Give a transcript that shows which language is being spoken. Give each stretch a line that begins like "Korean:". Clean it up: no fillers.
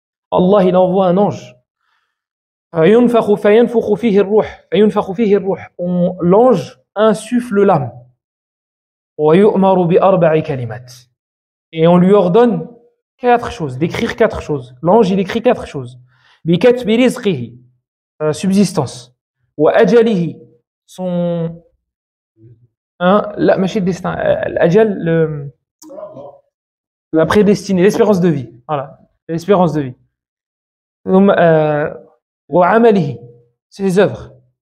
French: Allah il envoie un ange.
Arabic: فينفخ فيه الروح فينفخ فيه الروح.
French: L'ange insuffle l'âme.
Arabic: ويؤمر بأربع كلمات.
French: Et on lui ordonne 4 choses, d'écrire 4 choses. L'ange il écrit 4 choses.
Arabic: بكتب رزقه, subsistance.
French: وأجله, son
Arabic: لا ماشي
French: الدestin, الأجل, la prédestinée, l'espérance de vie. Voilà, l'espérance de vie. وعمله, ses œuvres.